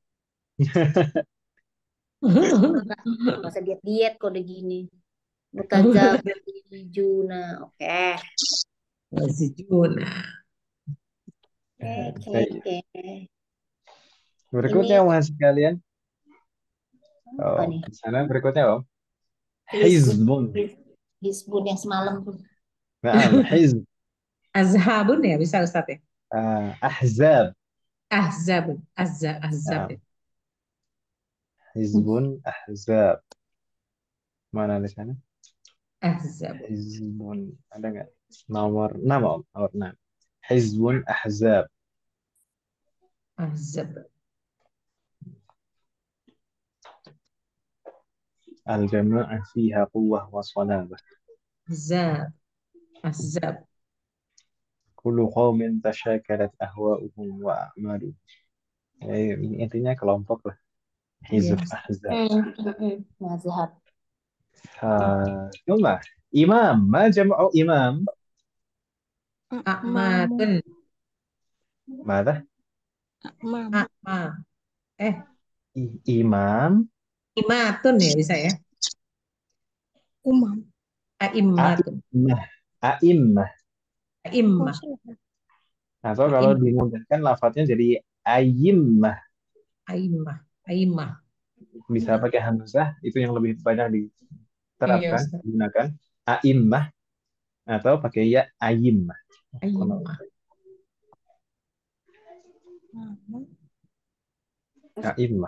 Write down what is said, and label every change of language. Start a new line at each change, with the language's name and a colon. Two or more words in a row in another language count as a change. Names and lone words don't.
Indonesian: nggak usah diet kode gini. Mutazawijuna. Oke. Sijuna. Oke. Berikutnya Ini Mas sekalian. apa Oh, nih? di sana berikutnya Om. Hizbun. Hizbun. Hizbun yang semalam tuh.
Arabic: نعم، حزب.
Indonesian: Azhabun ya bisa Ustaz ya. Ahzab.
Arabic: أحزابٌ. أحزاب. نعم، حزبٌ,
Indonesian: ahzab. Mana di sana? Ahzab. Hizbun. Ada nggak? Nomor 6 Om. Nomor 6.
Arabic: حزبٌ، أحزاب.
Indonesian: Ahzab.
Arabic: الجماعة فيها قوة وصلابة. أحزاب. أحزاب. كل قوم تشاكلت أهواؤهم وأعمالهم.
Indonesian: Intinya kelompok lah. Hizb, Yes. ahzab. Mazhab.
Arabic: ثم إمام. ما جمع إمام?
Indonesian: Akmatun. Mada? Mam. Akma. Imam. Imatun ya bisa ya. Umam. Aimmatun.
Arabic: أئمة. أئمة.
Indonesian: Aimmah. Atau kalau dimudahkan lafadznya jadi ayimmah.
Arabic: أئمة. أئمة.
Indonesian: Bisa pakai hamzah, itu yang lebih banyak Iya, diterapkan, Ustaz. digunakan. A'immah. Atau pakai ya ayimmah. Aimmah. A'immah.